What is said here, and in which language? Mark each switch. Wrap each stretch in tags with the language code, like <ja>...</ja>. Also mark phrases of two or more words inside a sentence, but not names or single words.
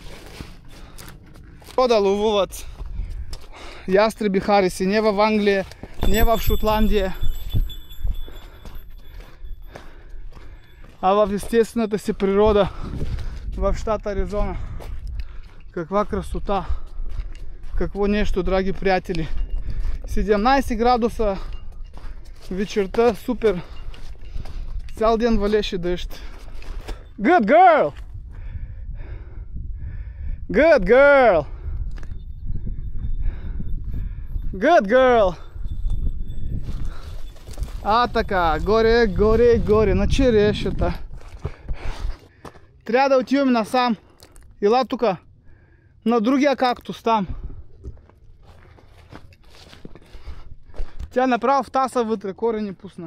<bg>Да ловуват ястреби хариси, не в Англия, не в Шотландия, а в естествената си природа в щата Аризона. Каква красота! Какво нещо, драги приятели! 17 градуса вечерта, супер! Цял ден валеше дъжд.</bg> <en>Good girl! Good girl! Good girl!</en> <bg>Така, горе, на черешата. Трябва да отиваме насам. Ела тука. На другия кактус там. Тя направо в таса вътре, корени пусна.</bg>